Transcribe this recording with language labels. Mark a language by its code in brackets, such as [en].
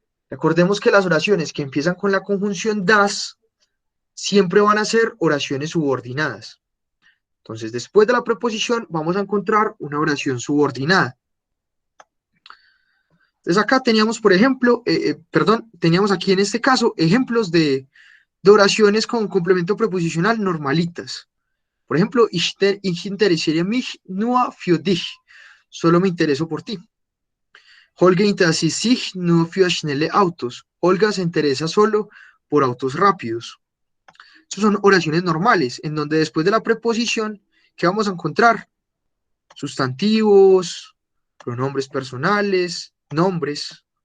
[es] Recordemos que las oraciones que empiezan con la conjunción das siempre van a ser oraciones subordinadas. Entonces, después de la preposición vamos a encontrar una oración subordinada. Entonces acá teníamos, por ejemplo, teníamos aquí en este caso ejemplos de oraciones con complemento preposicional normalitas. Por ejemplo, [de] ich interessiere mich nur für dich. [es] Solo me intereso por ti. [de] Holger interessiert sich nur für schnelle Autos. [es] Olga se interesa solo por autos rápidos. Estas son oraciones normales, en donde después de la preposición, ¿qué vamos a encontrar? Sustantivos, pronombres personales, nombres.